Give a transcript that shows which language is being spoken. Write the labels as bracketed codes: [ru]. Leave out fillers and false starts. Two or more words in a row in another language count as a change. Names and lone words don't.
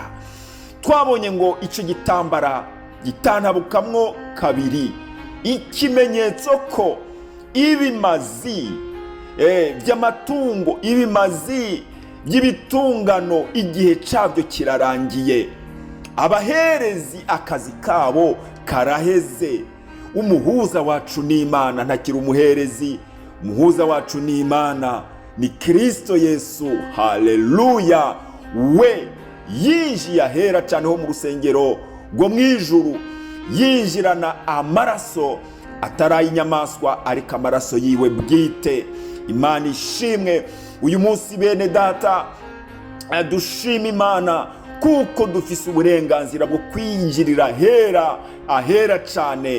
[rn] Twabonye ngo icyo gitambara gitantabukamwo kabiri, ikimenyetso ko ibimazi by'amatungo, ibimazi by'ibitungano igihe cyabyo kirarangiye. Abaherezi akazi kabo karaheze. Umuhuza wacu ni Imana, ntakiri umuherezi. Umuhuza wacu ni Imana, ni Kristo Yesu, haleluya. We yinjiye ahera cyane ho mu rusengero rwo mu ijuru, yinjirana amaraso atari inyamaswa, ariko amaraso yiwe bwite. Imana ishimwe. Uyu munsi bene data, dushima Imana kuko dufise uburenganzira bwo kwinjirira ahera cyane.